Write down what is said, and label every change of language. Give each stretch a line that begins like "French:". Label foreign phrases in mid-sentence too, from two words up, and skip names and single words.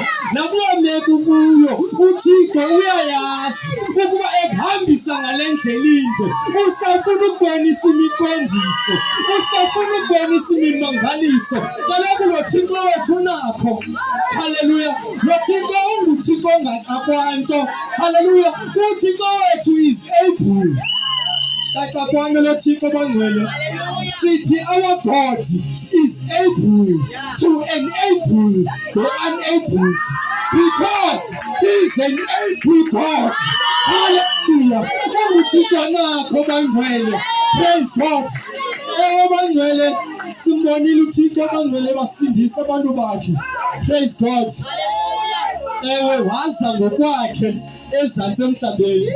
Xhosa: Nakulo meko kuyo uThixo uyayazi ukuba ekuhambisa ngalendlela inje usafuna ukubonisa imiqondiso, usafuna ukubonisa imimangaliso. Kaloku lo Thixo wethu unakho. Haleluya. Lo Thixo unguThixo ongaxakwanto. Haleluya. UThixo wethu
English: is able.
Xhosa: Kaxakwana lo Thixo bangcwele.
English: Sithi our God is able to enable the unenabled because he is an able God. Hallelujah.
Xhosa: UThixo nakho bangcwele.
English: Praise God.
Xhosa: Bangcwele simbonile uThixo bangcwele basindisa abantu bakhe.
English: Praise God.
Xhosa: Ewe waza ngokwakhe ezantsi emhlabeni.